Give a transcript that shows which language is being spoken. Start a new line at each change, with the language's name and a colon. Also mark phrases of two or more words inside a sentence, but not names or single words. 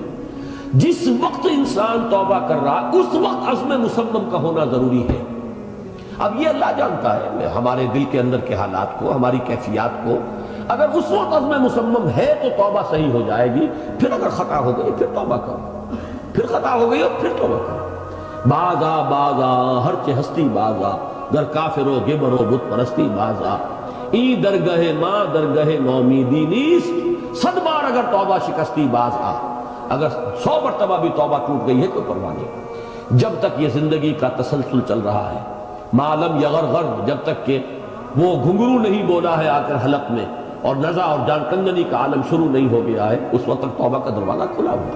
Urdu: جس وقت انسان توبہ کر رہا اس وقت عزم مصمم کا ہونا ضروری ہے۔ اب یہ اللہ جانتا ہے ہمارے دل کے اندر کے حالات کو، ہماری کیفیات کو، اگر اس وقت عزم مصمم ہے تو توبہ صحیح ہو جائے گی، پھر اگر خطا ہو گئی پھر توبہ کرو، پھر خطا ہو گئی اور پھر توبہ کرو۔
Persian: بازا ہرچہ ہستی بازا، گر کافر و گبر و بت پرستی بازا، این درگہ ماں درگہ نومیدی نیست، صد بار اگر توبہ شکستی بازا،
Urdu: اگر 100 مرتبہ بھی توبہ ٹوٹ گئی ہے کوئی پرواہ نہیں، جب تک یہ زندگی کا تسلسل چل رہا ہے،
Arabic: معلم یغرغر،
Urdu: جب تک کہ وہ گھنگرو نہیں بولا ہے آ کر حلق میں، اور نزع اور جان کنگنی کا عالم شروع نہیں ہو گیا ہے، اس وقت تک توبہ کا دروازہ کھلا ہوا۔